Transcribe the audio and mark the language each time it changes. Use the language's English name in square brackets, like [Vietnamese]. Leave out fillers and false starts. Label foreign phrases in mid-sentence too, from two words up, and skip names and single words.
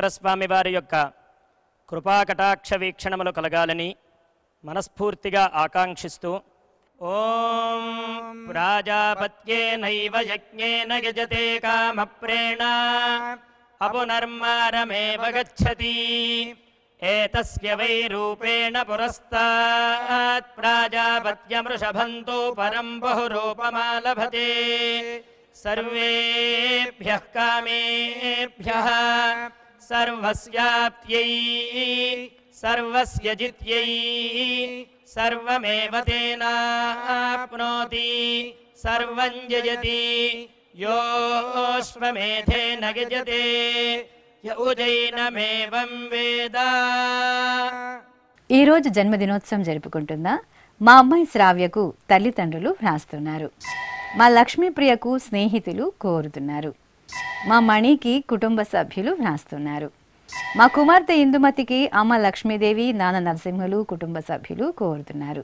[Telugu] స్వామి వారి యొక్క కృపాకటాక్ష వీక్షణములు కలగాలని మనస్ఫూర్తిగా ఆకాంక్షిస్తూ [Sanskrit] ఓం ప్రాజాపత్యేనైవ యజ్ఞేన యజతే కామప్రేణ అపునర్మారమేవ గచ్చతి ఏతస్య వై రూపేణ పురస్తాత్ ప్రాజాపత్యమృషభంతో పరం బహురూపమాలభతే సర్వేభ్యః కామేభ్యః సర్వస్యాప్త్యై सर्वस्य जित्यै सर्वमेव तेनाप्नोति सर्वं जयति योऽश्वमेधेन यजते य उजैनमेवं वेद। [Telugu] ఈ రోజు జన్మదినోత్సవం జరుపుకుంటున్న మా అమ్మాయి శ్రావ్యకు తల్లిదండ్రులు వ్రాస్తున్నారు. మా లక్ష్మీప్రియకు స్నేహితులు కోరుతున్నారు. మా మణికి కుటుంబ సభ్యులు వ్రాస్తున్నారు. మా కుమార్తె ఇందుమతికి అమ్మ లక్ష్మీదేవి నాన్న నరసింహులు కుటుంబ సభ్యులు కోరుతున్నారు.